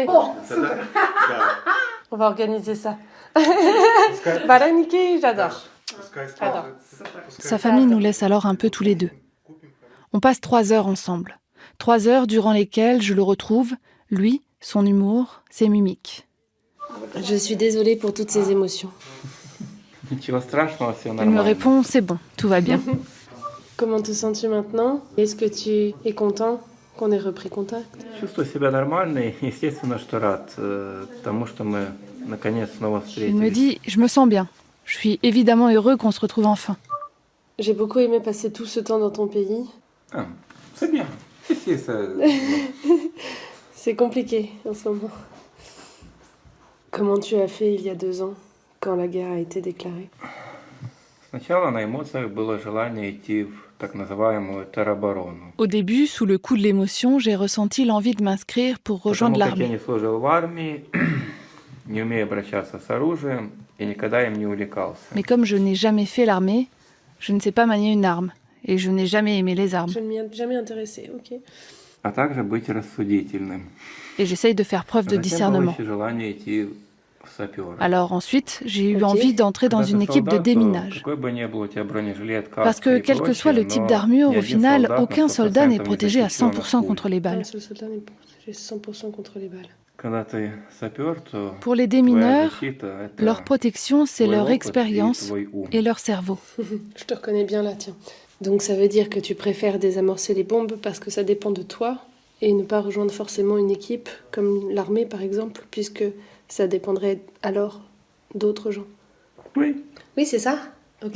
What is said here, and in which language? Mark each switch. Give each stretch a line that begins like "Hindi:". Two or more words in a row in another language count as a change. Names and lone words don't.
French: On va organiser ça. Baraniki, j'adore. J'adore. Sa famille nous laisse alors un peu tous les deux. On passe 3 heures ensemble. 3 heures durant lesquelles je le retrouve, lui, son humour, ses mimiques. Je suis désolée pour toutes ces émotions.
Russian: Ничего страшного, все
French: Il me
Russian: нормально.
French: répond, c'est bon, tout va bien. Comment te sens-tu maintenant? Est-ce que tu es content qu'on ait repris contact?
Russian: Чувствую себя нормально и, естественно, что рад тому, что мы наконец снова
French: Il me
Russian: встретились.
French: dit, je me sens bien. Je suis évidemment heureux qu'on se retrouve enfin. J'ai beaucoup aimé passer tout ce temps dans ton pays. Ah, c'est bien. Ici, C'est compliqué en ce moment. Comment tu as fait il y a 2 ans, quand la guerre a été déclarée?
Russian: Сначала на эмоциях было желание идти в так называемую тероборону.
French: Au début, sous le coup de l'émotion, j'ai ressenti l'envie de m'inscrire pour rejoindre
Russian: Потому как я
French: l'armée.
Russian: не служил в армии, не умею обращаться с оружием и никогда им не увлекался.
French: Mais comme je n'ai jamais fait l'armée, je ne sais pas manier une arme. Et je n'ai jamais aimé les armes. Je ne m'y ai jamais intéressée, ok.
Russian: А также быть рассудительным.
French: Et j'essaye de faire preuve de
Russian: Затем было
French: discernement.
Russian: еще желание идти в саперы.
French: Alors ensuite, j'ai eu Ok. envie d'entrer dans
Russian: Когда
French: une
Russian: ты
French: équipe de
Russian: солдат, то
French: déminage.
Russian: какой бы ни был у тебя бронежилет,
French: Parce
Russian: каска
French: que
Russian: и
French: quel que soit
Russian: прочее,
French: le type
Russian: но
French: d'armure,
Russian: ни
French: au
Russian: один
French: final,
Russian: солдат на
French: aucun soldat
Russian: 100%
French: n'est
Russian: не
French: protégé à
Russian: защищен от
French: 100%
Russian: пуль.
French: contre les balles. Un seul soldat n'est protégé 100% contre les balles.
Russian: Когда ты сапер, то
French: Pour les
Russian: твоя
French: démineurs,
Russian: защита — это
French: leur protection, c'est
Russian: твой
French: leur
Russian: опыт и
French: expérience
Russian: твой ум.
French: et leur cerveau. Je te reconnais bien là, tiens. Donc ça veut dire que tu préfères désamorcer les bombes parce que ça dépend de toi et ne pas rejoindre forcément une équipe comme l'armée par exemple, puisque ça dépendrait alors d'autres gens. Oui. Oui, c'est ça? Ok,